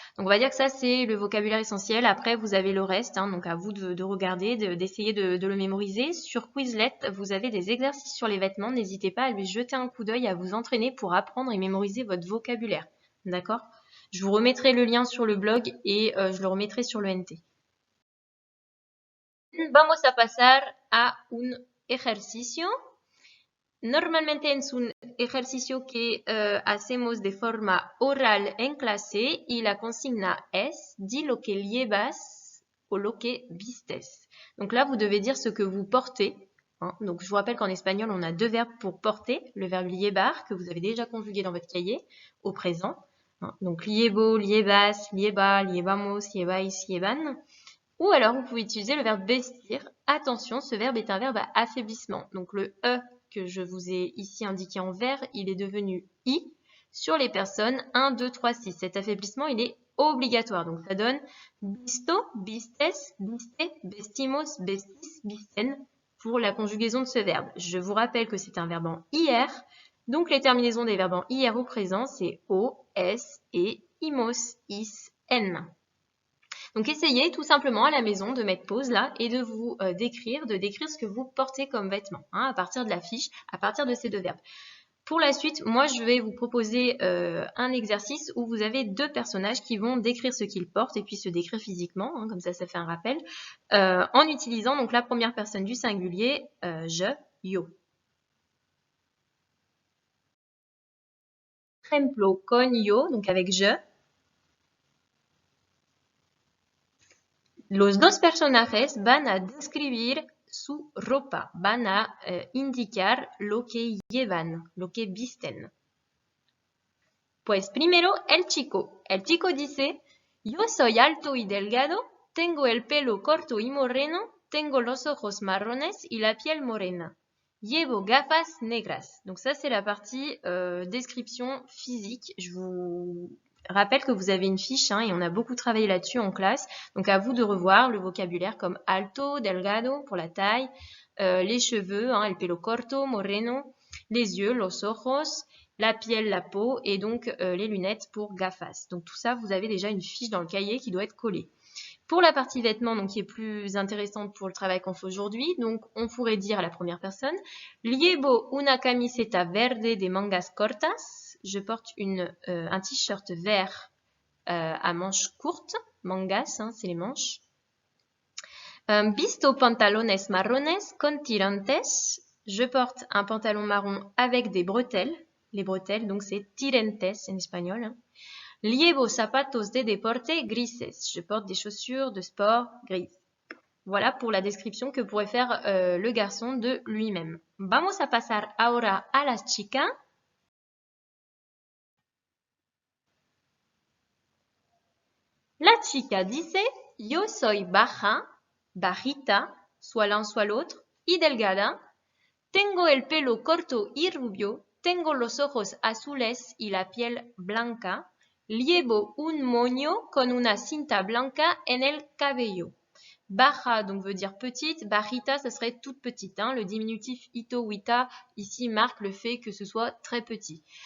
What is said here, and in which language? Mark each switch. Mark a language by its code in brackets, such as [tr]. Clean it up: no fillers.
[fr] Donc on va dire que ça c'est le vocabulaire essentiel. Après vous avez le reste, donc à vous de regarder, d'essayer de le mémoriser. Sur Quizlet, vous avez des exercices sur les vêtements. N'hésitez pas à lui jeter un coup d'œil, à vous entraîner pour apprendre et mémoriser votre vocabulaire. D'accord? Je vous remettrai le lien sur le blog et je le remettrai sur le NT. [es] vamos a pasar a un ejercicio. Normalmente es un ejercicio que hacemos de forma oral en clase y la consigna es dis lo que llevas o lo que vistes. [fr] Donc là, vous devez dire ce que vous portez. Hein. Donc je vous rappelle qu'en espagnol, on a deux verbes pour porter. Le verbe llevar, que vous avez déjà conjugué dans votre cahier, au présent. Hein. [es] Donc llevo, llevas, lleva, llevamos, llevais, llevan. [fr] Ou alors, vous pouvez utiliser le verbe vestir. Attention, ce verbe est un verbe à affaiblissement. Donc le « e » que je vous ai ici indiqué en vert, il est devenu « i » sur les personnes 1, 2, 3, 6. Cet affaiblissement, il est obligatoire. Donc ça donne visto, vistes, viste, vestimos, vestis, visten pour la conjugaison de ce verbe. Je vous rappelle que c'est un verbe en IR. Donc les terminaisons des verbes en IR au présent, c'est o, s et imos, is, n. Donc essayez tout simplement à la maison de mettre pause là et de vous décrire ce que vous portez comme vêtements hein, à partir de la fiche, à partir de ces deux verbes. Pour la suite, moi je vais vous proposer un exercice où vous avez deux personnages qui vont décrire ce qu'ils portent et puis se décrire physiquement, hein, comme ça fait un rappel, en utilisant donc la première personne du singulier, je, yo. [es] Ejemplo con yo, [fr] donc avec je. [es] Los dos personajes van a describir su ropa, van a indicar lo que llevan, lo que visten. Pues primero el chico dice, yo soy alto y delgado, tengo el pelo corto y moreno, tengo los ojos marrones y la piel morena. Llevo gafas negras. [fr] Donc ça c'est la partie description physique. Je vous rappelle que vous avez une fiche hein, et on a beaucoup travaillé là-dessus en classe. Donc à vous de revoir le vocabulaire comme alto, delgado pour la taille, les cheveux, hein, el pelo corto, moreno, les yeux, los ojos, la piel, la peau et donc les lunettes pour gafas. Donc tout ça, vous avez déjà une fiche dans le cahier qui doit être collée. Pour la partie vêtements, donc qui est plus intéressante pour le travail qu'on fait aujourd'hui, donc on pourrait dire à la première personne [es] Llevo una camiseta verde de mangas cortas. [fr] Je porte un t-shirt vert à manches courtes. [es] Mangas, [fr] hein, c'est les manches. [es] Visto pantalones marrones con tirantes. [fr] Je porte un pantalon marron avec des bretelles. Les bretelles, donc c'est tirantes en espagnol. Hein. [es] Llevo zapatos de deporte grises. [fr] Je porte des chaussures de sport grises. Voilà pour la description que pourrait faire le garçon de lui-même. [es] Vamos a pasar ahora a la chica. La chica dice, yo soy baja, bajita, [fr] soit l'un soit l'autre, [es] y delgada. Tengo el pelo corto y rubio. Tengo los ojos azules y la piel blanca. Llevo un moño con una cinta blanca en el cabello. [fr] Baja, donc veut dire petite. Bajita, ça serait toute petite. Hein. Le diminutif ito ou ita, ici, marque le fait que ce soit très petit.